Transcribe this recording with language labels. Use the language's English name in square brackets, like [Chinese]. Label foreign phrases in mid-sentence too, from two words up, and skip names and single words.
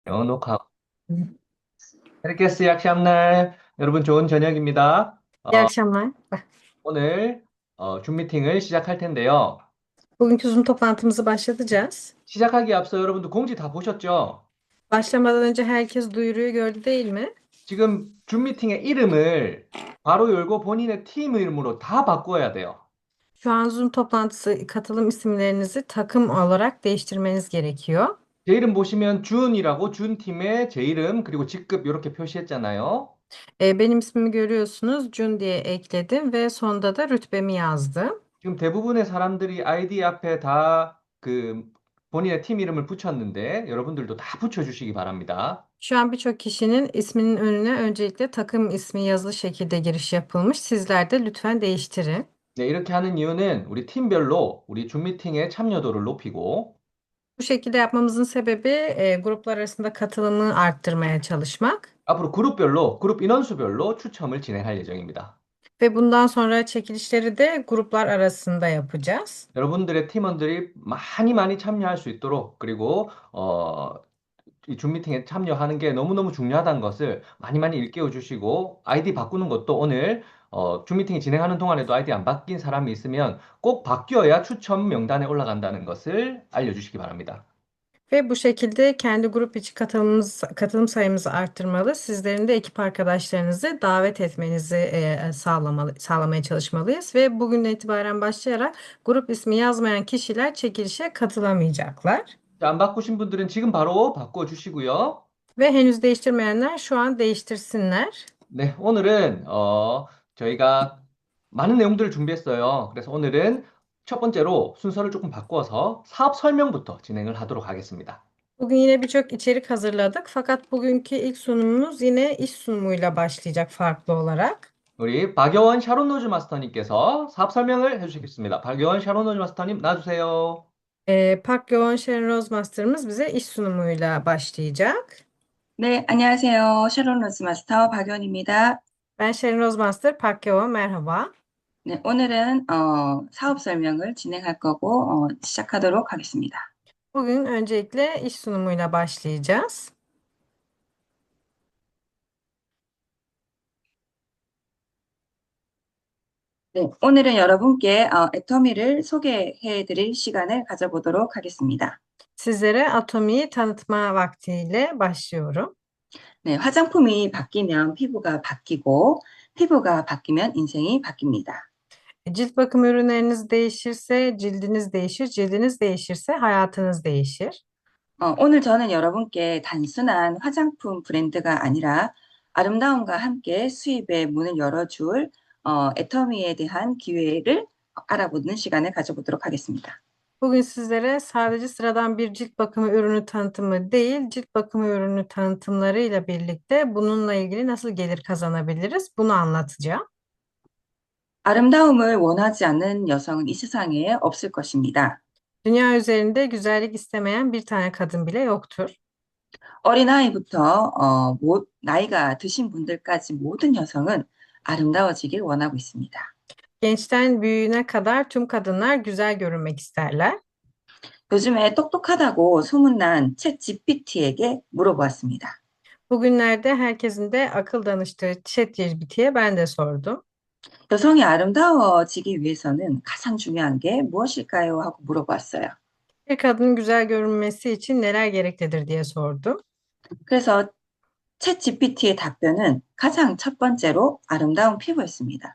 [Korean] 녹화. [Turkish] Herkese iyi akşamlar. [Korean] 여러분 좋은 저녁입니다. [Turkish] İyi akşamlar. [Korean] 오늘 줌 미팅을 시작할 텐데요. [Turkish] Bugünkü Zoom toplantımızı başlatacağız. [Korean] 시작하기 앞서 여러분들 공지 다 보셨죠? [Turkish] Başlamadan önce herkes duyuruyu gördü değil mi? [Korean] 지금 줌 미팅의 이름을 바로 열고 본인의 팀 이름으로 다 바꿔야 돼요. [Turkish] Şu an Zoom toplantısı katılım isimlerinizi takım olarak değiştirmeniz gerekiyor. [Korean] 제 이름 보시면 준이라고 준 팀의 제 이름 그리고 직급 이렇게 표시했잖아요. [Turkish] Benim ismimi görüyorsunuz. Jun diye ekledim ve sonunda da rütbemi yazdım. [Korean] 지금 대부분의 사람들이 아이디 앞에 다 그 본인의 팀 이름을 붙였는데 여러분들도 다 붙여주시기 바랍니다. [Turkish] Şu an birçok kişinin isminin önüne öncelikle takım ismi yazılı şekilde giriş yapılmış. Sizler de lütfen değiştirin. [Korean] 네, 이렇게 하는 이유는 우리 팀별로 우리 줌 미팅의 참여도를 높이고 [Turkish] Bu şekilde yapmamızın sebebi gruplar arasında katılımı arttırmaya çalışmak. [Korean] 앞으로 그룹별로, 그룹 인원수별로 추첨을 진행할 예정입니다. [Turkish] Ve bundan sonra çekilişleri de gruplar arasında yapacağız. [Korean] 여러분들의 팀원들이 많이 많이 참여할 수 있도록 그리고 이 줌 미팅에 참여하는 게 너무너무 중요하다는 것을 많이 많이 일깨워 주시고 아이디 바꾸는 것도 오늘 줌 미팅이 진행하는 동안에도 아이디 안 바뀐 사람이 있으면 꼭 바뀌어야 추첨 명단에 올라간다는 것을 알려주시기 바랍니다. [Turkish] Ve bu şekilde kendi grup içi katılım sayımızı arttırmalı. Sizlerin de ekip arkadaşlarınızı davet etmenizi sağlamaya çalışmalıyız. Ve bugünden itibaren başlayarak grup ismi yazmayan kişiler çekilişe katılamayacaklar. [Korean] 자, 안 바꾸신 분들은 지금 바로 바꿔주시고요. [Turkish] Ve henüz değiştirmeyenler şu an değiştirsinler. [Korean] 네, 오늘은 저희가 많은 내용들을 준비했어요. 그래서 오늘은 첫 번째로 순서를 조금 바꿔서 사업 설명부터 진행을 하도록 하겠습니다. [Turkish] Bugün yine birçok içerik hazırladık. Fakat bugünkü ilk sunumumuz yine iş sunumuyla başlayacak farklı olarak. [Korean] 우리 박여원 샤론 로즈 마스터님께서 사업 설명을 해주시겠습니다. 박여원 샤론 로즈 마스터님 나와주세요. [Turkish] Park Yoğun Şerin Rose Master'ımız bize iş sunumuyla başlayacak. [Korean] 네, 안녕하세요. sharon 로즈 마스터 박연입니다. [Turkish] Ben Şerin Rose Master, Park Yoğun, merhaba. [Korean] 네, 오늘은 사업 설명을 진행할 거고 시작하도록 하겠습니다. [Turkish] Bugün öncelikle iş sunumuyla başlayacağız. [Korean] 네, 오늘은 여러분께 애터미를 소개해 드릴 시간을 가져보도록 하겠습니다. [Turkish] Sizlere Atomi'yi tanıtma vaktiyle başlıyorum. [Korean] 네, 화장품이 바뀌면 피부가 바뀌고 피부가 바뀌면 인생이 바뀝니다. [Turkish] Cilt bakım ürünleriniz değişirse cildiniz değişir, cildiniz değişirse hayatınız değişir. [Korean] 오늘 저는 여러분께 단순한 화장품 브랜드가 아니라 아름다움과 함께 수입의 문을 열어줄 애터미에 대한 기회를 알아보는 시간을 가져보도록 하겠습니다. [Turkish] Bugün sizlere sadece sıradan bir cilt bakımı ürünü tanıtımı değil, cilt bakımı ürünü tanıtımlarıyla birlikte bununla ilgili nasıl gelir kazanabiliriz bunu anlatacağım. [Korean] 아름다움을 원하지 않는 여성은 이 세상에 없을 것입니다. [Turkish] Dünya üzerinde güzellik istemeyen bir tane kadın bile yoktur. [Korean] 어린아이부터 나이가 드신 분들까지 모든 여성은 아름다워지길 원하고 있습니다. [Turkish] Gençten büyüğüne kadar tüm kadınlar güzel görünmek isterler. [Korean] 요즘에 똑똑하다고 소문난 챗 GPT에게 물어보았습니다. [Turkish] Bugünlerde herkesin de akıl danıştığı ChatGPT'ye ben de sordum. [Korean] 여성이 아름다워지기 위해서는 가장 중요한 게 무엇일까요? 하고 물어보았어요. [Turkish] Bir kadının güzel görünmesi için neler gereklidir diye sordum. [Korean] 그래서 챗 GPT의 답변은 가장 첫 번째로 아름다운 피부였습니다.